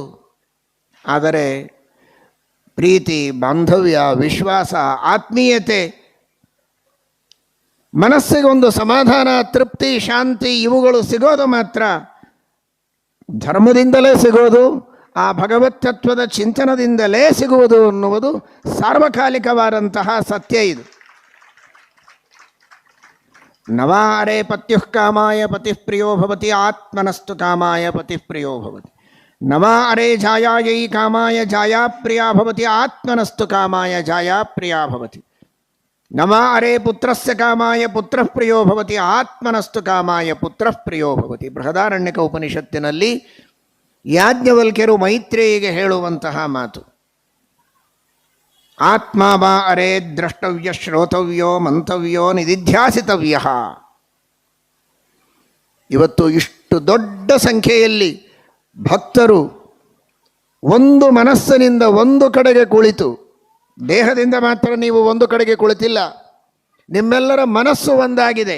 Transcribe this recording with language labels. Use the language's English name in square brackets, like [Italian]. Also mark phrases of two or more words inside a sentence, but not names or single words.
[Kannada] ಆದರೆ ಪ್ರೀತಿ, ಬಾಂಧವ್ಯ, ವಿಶ್ವಾಸ, ಆತ್ಮೀಯತೆ, ಮನಸ್ಸಿಗೊಂದು ಸಮಾಧಾನ, ತೃಪ್ತಿ, ಶಾಂತಿ ಇವುಗಳು ಸಿಗೋದು ಮಾತ್ರ ಧರ್ಮದಿಂದಲೇ ಸಿಗೋದು, ಆ ಭಗವತ್ ತತ್ವದ ಚಿಂತನದಿಂದಲೇ ಸಿಗುವುದು ಅನ್ನುವುದು ಸಾರ್ವಕಾಲಿಕವಾದಂತಹ ಸತ್ಯ. [Sanskrit] ಇದು ನವಾರೇ ಪತ್ಯುಃ ಕಾಮಾಯ ಪತಿಃ ಪ್ರಿಯೋ ಭವತಿ ಆತ್ಮನಸ್ತು ಕಾಮಾಯ ಪತಿಃ ಪ್ರಿಯೋ ಭವತಿ. ನವಾ ಅರೆ ಜಾಯಾಯೈ ಕಾಮಾಯ ಜಾಯಾ ಪ್ರಿಯಾ ಭವತಿ ಆತ್ಮನಸ್ತು ಕಾಮಾಯ ಜಾಯಾ ಪ್ರಿಯಾ ಭವತಿ. ನವಾ ಅರೆ ಪುತ್ರಸ್ಯ ಕಾಮಾಯ ಪುತ್ರಃ ಪ್ರಿಯೋ ಭವತಿ ಆತ್ಮನಸ್ತು ಕಾಮಾಯ ಪುತ್ರಃ ಪ್ರಿಯೋ ಭವತಿ. [Kannada] ಬೃಹದಾರಣ್ಯಕ ಉಪನಿಷತ್ತಿನಲ್ಲಿ ಯಾಜ್ಞವಲ್ಕ್ಯರು ಮೈತ್ರೇಯಿಗೆ ಹೇಳುವಂತಹ ಮಾತು. [Sanskrit] ಆತ್ಮ ವಾ ಅರೆ ದ್ರಷ್ಟವ್ಯ ಶ್ರೋತವ್ಯೋ ಮಂತವ್ಯೋ ನಿಧಿಧ್ಯಾಸಿತವ್ಯ. [Kannada] ಇವತ್ತು ಇಷ್ಟು ದೊಡ್ಡ ಸಂಖ್ಯೆಯಲ್ಲಿ ಭಕ್ತರು ಒಂದು ಮನಸ್ಸಿನಿಂದ ಒಂದು ಕಡೆಗೆ ಕುಳಿತು, ದೇಹದಿಂದ ಮಾತ್ರ ನೀವು ಒಂದು ಕಡೆಗೆ ಕುಳಿತಿಲ್ಲ, ನಿಮ್ಮೆಲ್ಲರ ಮನಸ್ಸು ಒಂದಾಗಿದೆ.